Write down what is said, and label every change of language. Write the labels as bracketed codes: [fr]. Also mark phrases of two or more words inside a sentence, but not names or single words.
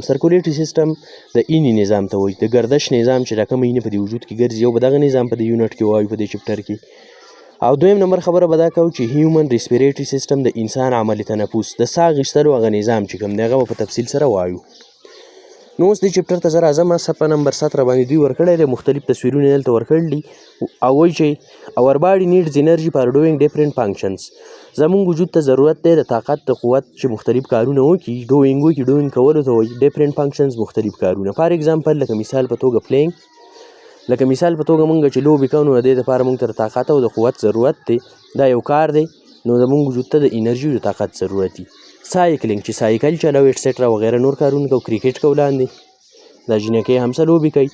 [en] circulatory system [ps] د اینی نظام ته وایي، د ګردش نظام چې دا کوم اینې په دې وجود کې ګرځي، او به دغه نظام په دې یونټ کې وایو په دې چپټر کې. او دویم نمبر خبره به دا کوو چې [en] human respiratory system [ps] د انسان عملی تنفس د ساه اخیستلو هغه نظام چې کوم دی هغه به په تفصیل سره وایو. نو اوس دې چپټر ته زه راځم. صفحه نمبر 17 باندې دوی ورکړی دی، مختلف تصویرونه دلته ورکړل دي او وایي چې [en] our body needs energy for doing different functions. [ps] زموږ وجود ته ضرورت دی د طاقت د قوت چې مختلف کارونه وکړي. doing کولو ته وایي، [en] different functions [ps] مختلف کارونه. [en] for example [ps] لکه مثال په توګه playing، لکه مثال په توګه موږ چې لوبې کوو نو د دې لپاره موږ ته د طاقت او د قوت ضرورت دی. دا یو کار دی، نو زموږ وجود ته د انرژي او د طاقت ضرورت دی. سایکلینګ چې سایکل چلو ایټسټرا وغیره نور کارونه کوو، کرکټ کو لاندې دا جنکۍ همسه لوبې کوي.